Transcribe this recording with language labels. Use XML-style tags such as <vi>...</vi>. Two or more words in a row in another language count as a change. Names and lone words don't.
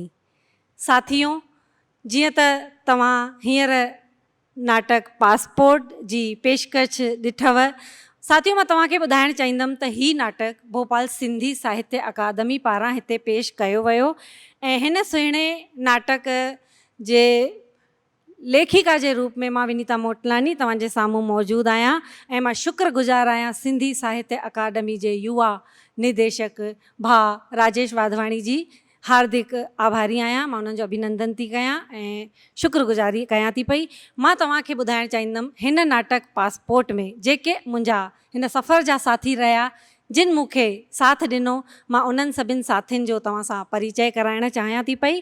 <sd>साथियों जीअं त तव्हां हींअर नाटक पासपोर्ट जी पेशकश ॾिठव, साथियों मां तव्हांखे ॿुधाइणु चाहींदमि त हीउ नाटक भोपाल सिंधी साहित्य अकादमी पारां हिते पेश कयो वियो ऐं हिन सुहिणे नाटक जे लेखिका जे रूप में मां विनीता मोटलानी तव्हांजे साम्हूं मौजूदु आहियां ऐं मां शुक्रगुज़ार आहियां सिंधी साहित्य अकादमी जे युवा निदेशक भाउ राजेश वाधवाणी जी हार्दिक आभारी आहियां। मां उन्हनि जो अभिनंदन थी कयां ऐं शुक्रगुज़ारी कयां थी पई। मां तव्हांखे ॿुधाइणु चाहींदमि हिन नाटक पासपोर्ट में जेके मुंहिंजा हिन सफ़र जा साथी रहिया जिन मूंखे साथ ॾिनो, मां उन्हनि सभिनि साथियुनि जो तव्हां सां परिचय कराइणु चाहियां थी पई।</sd>